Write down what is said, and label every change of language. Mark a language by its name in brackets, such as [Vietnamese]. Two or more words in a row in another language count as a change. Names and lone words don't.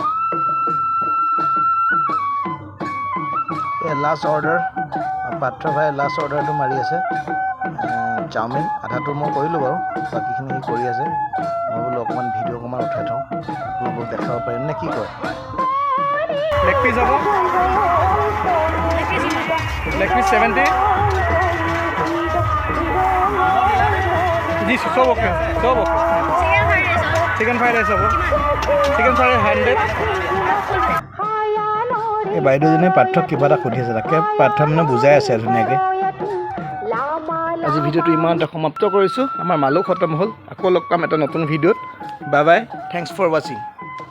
[English] last order [Assamese] পাত্ৰ ভাই [English] last orderটো [Assamese] মাৰি আছে চাওমিন আধাটো মই কৰিলোঁ বাৰু বাকীখিনি সি কৰি আছে মই বোলো অকণমান ভিডিঅ' অকণমান উঠাই থওঁ আপোনালোকক দেখাব পাৰিম নে কি কয় [English] leg piece [Assamese] হ'ব [English] leg piece [Assamese] 70 [Hindi] जी सब ओके [English] chicken fried rice [Assamese] হ'ব [English] chicken fried [Assamese] 100 এই বাইদেউজনে পাৰ্থক কিবা এটা সুধি আছে তাকে পাৰ্থ মানে বুজাই আছে ধুনীয়াকৈ আজি ভিডিঅ'টো ইমানতে সমাপ্ত কৰিছোঁ আমাৰ মালো খতম হ'ল আকৌ লগ পাম এটা নতুন ভিডিঅ'ত [English] bye bye thanks for watching